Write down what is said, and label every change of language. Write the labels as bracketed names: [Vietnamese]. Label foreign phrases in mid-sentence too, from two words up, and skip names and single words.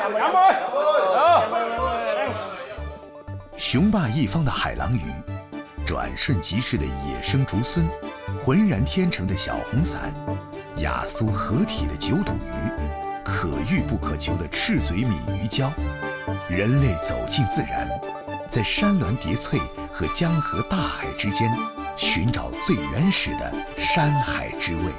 [Chinese] 雄霸一方的海狼魚，轉瞬即逝的野生竹荪，渾然天成的小紅傘，雅蘇合體的九肚魚，可遇不可求的赤嘴閩魚膠，人類走進自然，在山巒疊翠和江河大海之間，尋找最原始的山海之味。